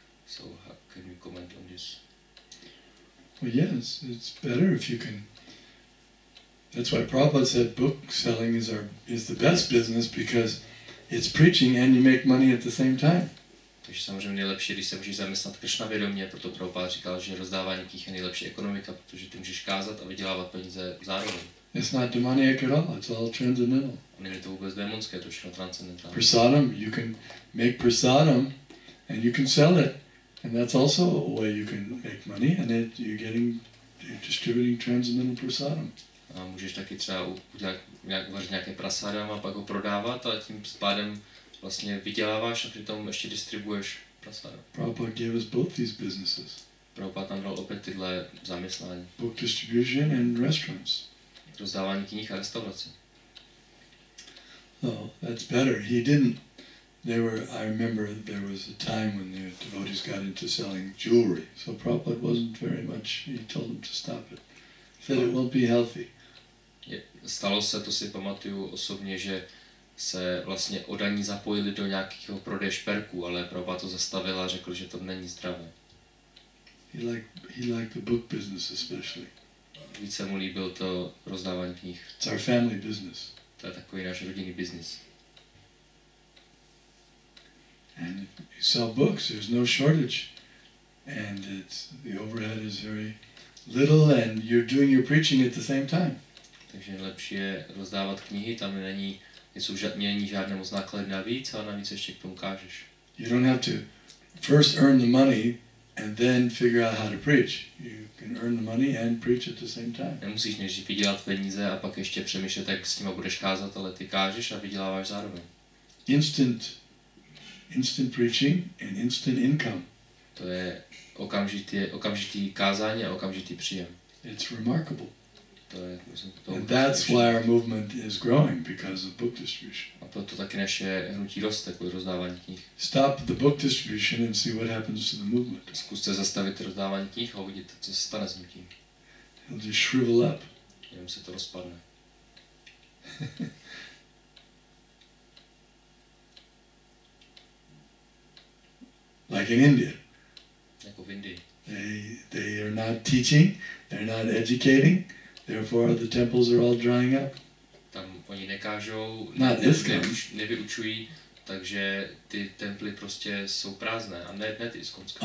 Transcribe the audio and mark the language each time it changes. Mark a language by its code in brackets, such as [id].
[en] So how can you comment on this? Well, yes, it's better if you can. That's why Prabhupada said book selling is the best business, because it's preaching and you make money at the same time. [cs] Takže samozřejmě nejlepší, když se můžeš zaměstnat Krishna vědomě, proto Prabhupada říkal, že rozdávání knih je nejlepší ekonomika, protože ty můžeš kázat a vydělávat peníze zároveň. [en] It's not demoniac at all, it's all transcendental. [cs] A není to vůbec démonské, to je všechno transcendentální. [en] Prasadam, you can make prasadam and you can sell it. And that's also a way you can make money, and you're distributing transcendental prasadam. [cs] A můžeš taky třeba uvařit nějaké prasadam a pak ho prodávat a tím pádem vlastně vyděláváš a přitom ještě distribuuješ [en] Prabhupada gave us both these businesses. [cs] Prabhupada tam dal opět tyhle zaměstnání. [en] Book distribution and restaurants. [cs] Rozdávání knih a restaurace. [en] Oh, that's better. He didn't. I remember there was a time when the devotees got into selling jewelry. So Prabhupada wasn't very much, he told them to stop it. He said it won't be healthy. [cs] Stalo se, to si pamatuju osobně, že se vlastně oddaní zapojili do nějakého prodeje šperků, ale Prabhupada to zastavil a řekl, že to není zdravé. [en] He liked the book business especially. [cs] Více mu líbil to rozdávání knih. [en] It's our family business. [cs] To je takový náš rodinný biznis. [en] And if you sell books, there's no shortage. And the overhead is very little and you're doing your preaching at the same time. [cs] Takže lepší je rozdávat knihy, tam není žádné moc náklady navíc, ale navíc ještě k tomu kážeš. [en] You don't have to first earn the money and then figure out how to preach. You can earn the money and preach at the same time. [cs] Nemusíš nejdřív vydělat peníze a pak ještě přemýšlet, jak s nima budeš kázat, ale ty kážeš a vyděláváš zároveň. [en] Instant preaching and instant income. [cs] To je okamžitý kázání a okamžitý příjem. [en] It's remarkable. [cs] To [en] and that's why our movement is growing, because of book distribution. [cs] A proto taky naše hnutí roste kvůli rozdávání knih. [en] Stop the book distribution and see what happens to the movement. [cs] Zkuste zastavit rozdávání knih a uvidíte, co se stane s hnutím. [en] It'll just shrivel up. [cs] Jenom se to rozpadne. [en] Like in India. [cs] Jako v Indii. [en] They are not teaching, they're not educating, therefore the temples are all drying up. [cs] Tam oni nekážou, nevyučují, takže ty temply prostě jsou prázdné a ne ty iskonské.